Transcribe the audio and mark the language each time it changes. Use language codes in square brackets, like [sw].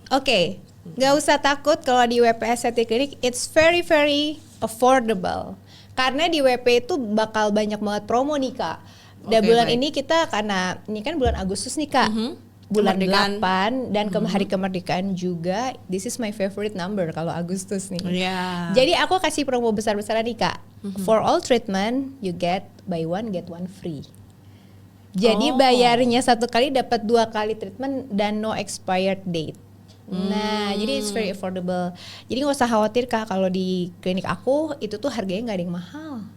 [id] Oke, nggak usah takut kalau di WP Aesthetic Clinic, [en] it's very very affordable. [id] Karena di WP itu bakal banyak banget promo nih kak. Dan Oke, bulan baik. ini kita karena ini kan bulan Agustus nih kak. Bulan Kemerdekaan. 8 dan hari kemerdekaan juga. [en] This is my favorite number [id] kalau Agustus nih. Iya. Jadi aku kasih promo besar-besaran nih kak. [en] For all treatment you get buy one get one free. [id] Jadi bayarnya 1 kali dapat 2 kali treatment dan [en] no expired date. [id] Nah, jadi [en] it's very affordable. [id] Jadi nggak usah khawatir kak kalau di klinik aku itu tuh harganya nggak ada yang mahal.